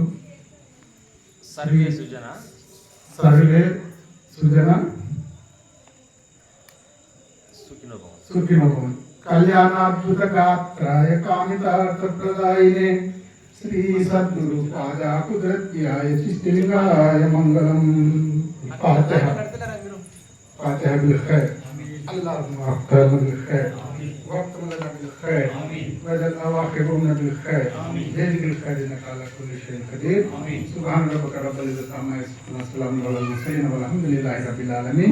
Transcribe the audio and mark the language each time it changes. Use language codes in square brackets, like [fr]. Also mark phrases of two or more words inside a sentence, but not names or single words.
[sa] సర్వే సుజన సుఖినో భవంతు. కళ్యాణాద్భుత గాత్రాయ కామితార్థప్రదాయినే శ్రీ సద్గురు పాదా కుదరత్యాయ శిష్టిలింగాయ మంగళం. [ar] فاتحة بالخير. اللهم اختم بالخير واختم لنا بالخير واجعل اواخرنا بالخير بيدك الخير انك على كل شيء قدير. سبحان ربك رب العزة عما يصفون وسلام على المرسلين والحمد لله رب العالمين.